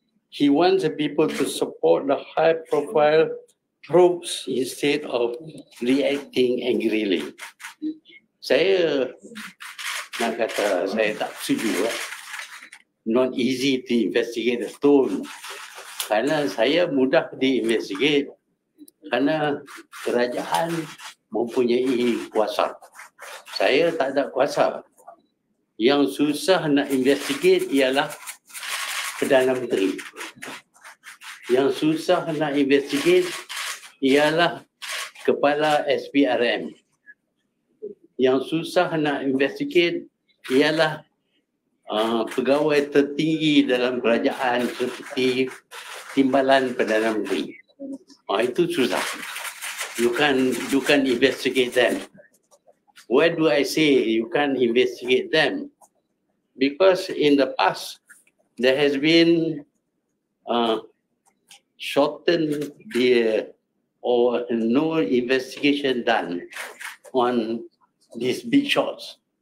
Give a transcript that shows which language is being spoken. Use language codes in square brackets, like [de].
[en] He wants the people to support the high-profile probes instead of reacting angrily. [ms] Saya nak kata saya tak setuju. [en] Not easy to investigate the stone. [ms] Kerana saya mudah diinvestigate. Kerana kerajaan mempunyai kuasa. Saya tak ada kuasa. Yang susah nak investigate ialah Perdana Menteri. Yang susah nak investigate ialah Kepala SPRM. Yang susah nak investigate ialah pegawai tertinggi dalam kerajaan seperti Timbalan Perdana Menteri. Itu susah. [en] You can investigate them. Why do I say you can't investigate them? Because in the past there has been shortened or no investigation done on these big shots.